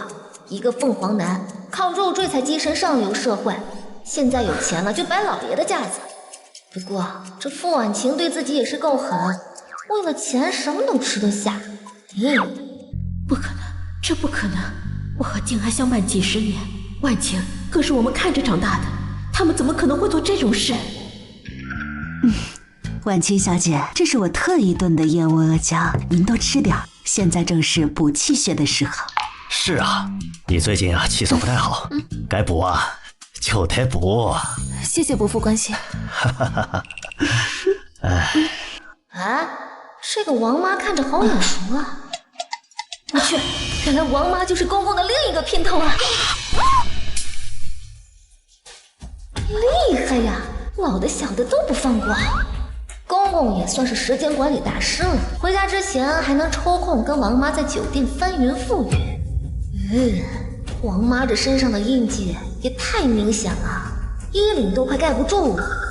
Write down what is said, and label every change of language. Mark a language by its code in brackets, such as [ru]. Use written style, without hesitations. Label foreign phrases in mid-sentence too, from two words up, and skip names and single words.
[zh] 一个凤凰男，靠肉坠才躋身上流社会，现在有钱了就摆老爷的架子。不過這傅婉晴對自己也是夠狠，為了錢什麼都吃得下。不可能，這不可能！我和靜安相伴幾十年，婉晴可是我們看着長大的，他們怎麼可能會做這種事？婉晴小姐，這是我特意燉的燕窩阿膠，您多吃點，現在正是補氣血的時候。是啊，你最近氣色不太好，該補啊就得補。謝謝伯父關心。這個王媽看着好眼熟啊！我去，原來王媽就是公公的另一個姘頭啊！厲害呀，老的小的都不放過。公公也算是時間管理大師了，回家之前還能抽空跟王媽在酒店翻雲覆雨。王媽這身上的印記也太明顯了，衣領都快蓋不住了。